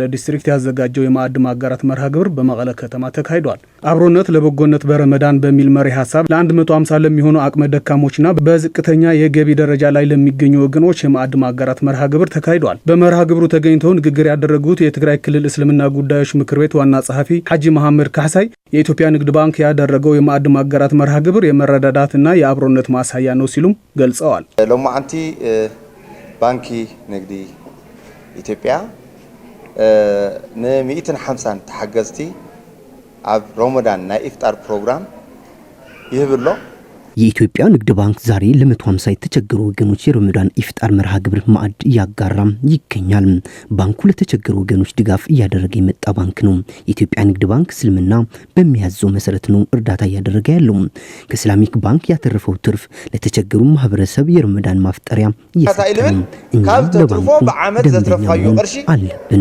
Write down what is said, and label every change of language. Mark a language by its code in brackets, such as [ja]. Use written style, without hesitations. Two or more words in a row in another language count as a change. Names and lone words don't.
[am] ዲስትሪክት ያዘጋጀው የማዕድ ማጋራት መርሃ ግብር በመቀለ ከተማ ተካሂዷል። አብሮነት ለበጎነት በረመዳን በሚል መሪ ሀሳብ ለ150 ለሚሆኑ አቅመ ደካሞችና በዝቅተኛ የገቢ ደረጃ ላይ ለሚገኙ ወገኖች የማዕድ ማጋራት መርሃ ግብር ተካሂዷል። በመርሃ ግብሩ ተገኝተው ንግግር ያደረጉት የትግራይ ክልል እስልምና ጉዳዮች ምክር ቤት ዋና ጸሐፊ ሀጂ መሐመድ ካሳይ የኢትዮጵያ ንግድ ባንክ ያደረገው የማዕድ ማጋራት መርሃ ግብር የመረዳዳትና የአብሮነት ማሳያ ነው ሲሉም ገልጸዋል። [ti] ሎማዓንቲ ባንኪ ንግዲ ኢትዮጵያ ነ150 ተሓገዝቲ ኣብ ረመዳን ናይ ኢፍጣር ፕሮግራም ይህብሎ። [am] የኢትዮጵያ ንግድ ባንክ ዛሬ ለ150 የተቸገሩ ወገኖች የረመዳን ኢፍጣር መርሃ ግብር ማዕድ እያጋራም ይገኛል። ባንኩ ለተቸገሩ ወገኖች ድጋፍ እያደረገ የመጣ ባንክ ነው። የኢትዮጵያ ንግድ ባንክ እስልምና በሚያዘው መሰረት ነው እርዳታ እያደረገ ያለው። ከእስላሚክ ባንክ ያተረፈው ትርፍ ለተቸገሩ ማህበረሰብ የረመዳን ማፍጠሪያ እየሰጠን እኛም ለባንኩ ደንበኛ መሆን አለብን።